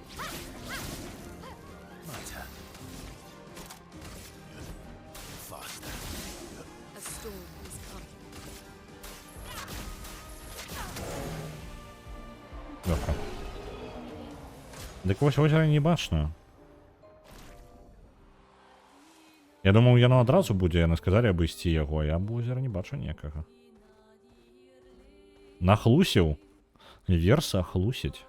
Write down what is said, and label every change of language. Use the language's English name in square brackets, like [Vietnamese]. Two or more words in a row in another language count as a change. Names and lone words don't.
[English] My turn. Faster. A storm is coming. [Russian] Легко. [Belarusian] Дык вось возера не бачна. Я думаў, яно адразу будзе, яны сказалі абысці яго, я б возера не бачу ніякага. Нахлусіў. Верса хлусіць.